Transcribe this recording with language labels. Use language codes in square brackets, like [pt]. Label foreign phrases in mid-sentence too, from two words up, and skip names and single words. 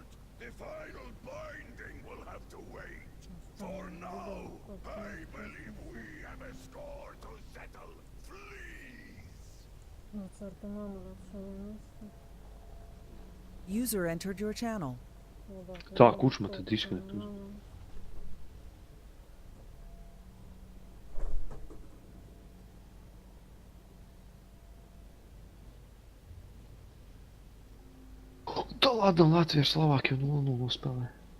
[en] The final binding will have to wait. For now, I believe we have a score to settle. Please. User entered your channel. [lv] Tā, kurš man tad disconnect uz? Tā ladna Latvija ar Slovākiju 0-0 spēlē.